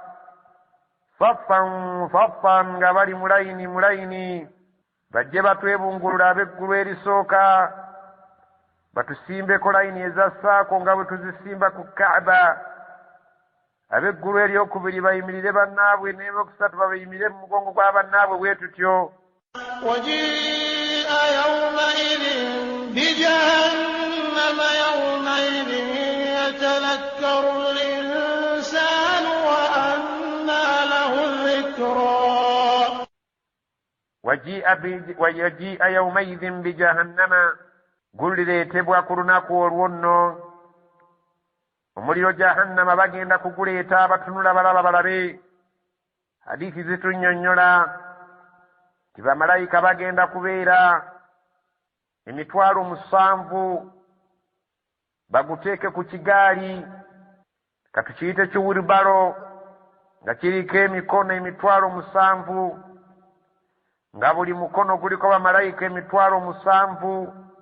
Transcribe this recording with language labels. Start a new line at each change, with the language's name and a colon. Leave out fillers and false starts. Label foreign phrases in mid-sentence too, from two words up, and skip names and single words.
Ganda: saffan nga bali mulayini bajje batwebungulula ab'eggulu erisooka batusimbeko layini eza ssaako nga bwe tuzisimba ku Kaaba ab'eggulu eryokubiri bayimirire bannaabwe n'ebyokusatu babayimire mu mugongo gwa bannaabwe bwe tutyo
Arabic: وجيء يومئذ بجهنم يومئذ يتذكر الإنسان وأنى له الذكرى ويجيء يومئذ بجهنم
Ganda: gulireetebwa ku lunaku olwo nno omuliro jahannama bagenda kuguleeta abatunula balaba balabe hadiisi zitunnyonnyola ti bamalayika bagenda kubeera 7,000 baguteeke ku kigaali katukiyite kiwulibalo nga kiriko emikono 7,000 nga buli mukono guliko bamalayika 7,000